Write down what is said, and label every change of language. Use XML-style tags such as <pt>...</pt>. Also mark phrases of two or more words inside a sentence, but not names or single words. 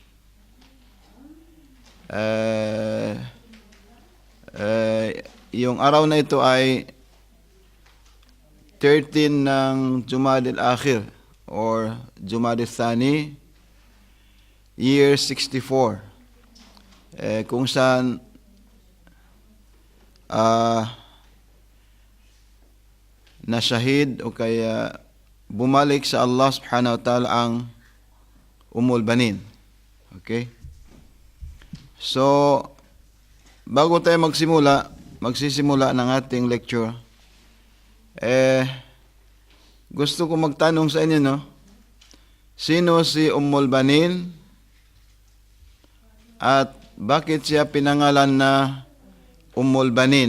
<tl>Yung araw na ito ay 13 ng Jumadil Akhir or Jumadil Thani, year 64. Kung saan nasyahid o kaya bumalik sa</tl> <ar>الله سبحانه وتعالى</ar> <tl>ang Ummul Banin. Okay? So, bago tayo magsisimula ng ating lecture, gusto ko magtanong sa inyo, no? Sino si Ummul Banin? At bakit siya pinangalan na Ummul Banin?</tl>